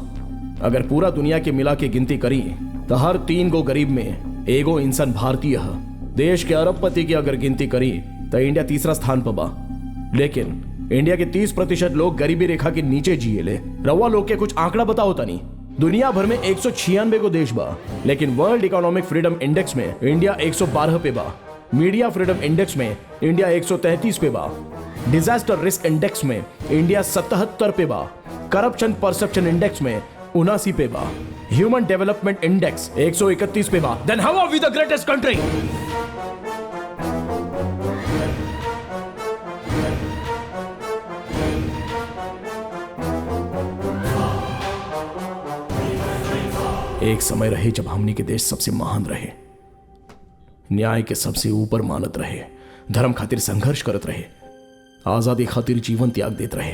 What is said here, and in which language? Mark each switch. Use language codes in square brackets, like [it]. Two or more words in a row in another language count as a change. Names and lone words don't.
[bho] अगर पूरा दुनिया के मिला के गिनती करी तो हर 3 गो गरीब में एगो इंसान भारतीय है। देश के अरबपति की अगर गिनती करी तो इंडिया तीसरा स्थान पर बा, लेकिन इंडिया के 30% लोग गरीबी रेखा के नीचे जिए ले। रवा लोग के कुछ आंकड़ा बताओ तनी। दुनिया भर में 196 को देश बा, लेकिन वर्ल्ड इकोनॉमिक फ्रीडम इंडेक्स में इंडिया 112 पे बा। मीडिया फ्रीडम इंडेक्स में इंडिया 133 पे बा। डिजास्टर रिस्क इंडेक्स में इंडिया 77 पे बा। करप्शन परसेप्शन इंडेक्स में 79 पे बा। ह्यूमन डेवलपमेंट इंडेक्स 131 पे बा। [en] Then how are we the greatest country? [bho] एक समय रहे जब हमनी के देश सबसे महान रहे, न्याय के सबसे ऊपर मानत रहे, धर्म खातिर संघर्ष करत रहे, आजादी खातिर जीवन त्याग देत रहे।